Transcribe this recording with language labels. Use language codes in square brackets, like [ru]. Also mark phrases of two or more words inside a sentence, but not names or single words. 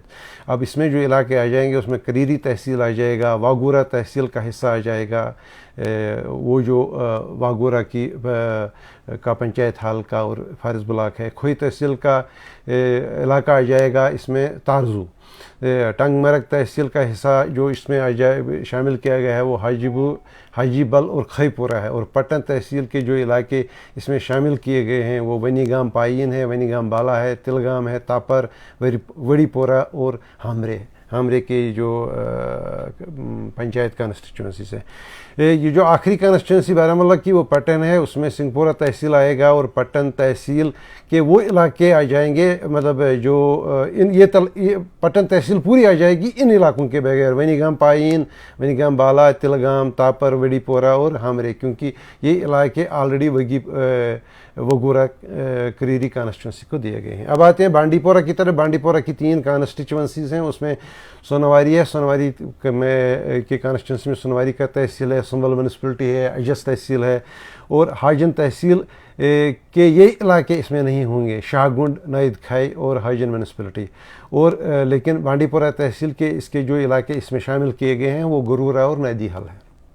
[ur] اب اس میں جو علاقے آ جائیں گے اس میں کریری تحصیل آ جائے گا، واگورہ تحصیل کا حصہ آ جائے گا، وہ جو واگورہ کا پنچایت حلقہ اور فارس بلاک ہے۔ کھوئی تحصیل کا علاقہ آ جائے گا اس میں تارزو۔ ٹنگ مرگ تحصیل کا حصہ جو اس میں شامل کیا گیا ہے وہ حاجی بل اور کھئی پورہ ہے، اور پٹن تحصیل کے جو علاقے اس میں شامل کیے گئے ہیں وہ ونی گام پائین ہے، ونی گام بالا ہے، تلگام ہے، تاپر، وڑی پورہ اور ہامرے کے جو پنچایت کانسٹیچوئنسیز ہیں۔ یہ جو آخری کانسٹیچوئنسی بارہمولہ کی وہ پٹن ہے، اس میں سنگھ پورہ تحصیل آئے گا، اور پٹن تحصیل کے وہ علاقے آ جائیں گے، مطلب جو یہ پٹن تحصیل پوری آ جائے گی ان علاقوں کے بغیر، ونی گام پائین، ونی گام بالا، تلگام، تاپر، وڑی پورہ اور ہامرے، کیونکہ یہ علاقے آلریڈی وگورہ کریری کانسٹیچوئنسی کو دیے گئے ہیں۔ اب آتے ہیں بانڈی پورہ کی طرف۔ بانڈی پورہ کی 3 کانسٹیچوئنسیز ہیں، اس میں سونواری ہے، سونواری کے کانسٹیچوئنسی میں سونواری کا تحصیل ہے، سنبل میونسپلٹی ہے، اجس تحصیل ہے، اور حاجن تحصیل کے یہ علاقے اس میں نہیں ہوں گے، شاہ گنڈ، نید کھائی اور حاجن میونسپلٹی، اور لیکن بانڈی پورہ تحصیل کے اس کے جو علاقے اس میں شامل کیے گئے ہیں وہ گرورہ اور نیدی حل ہے۔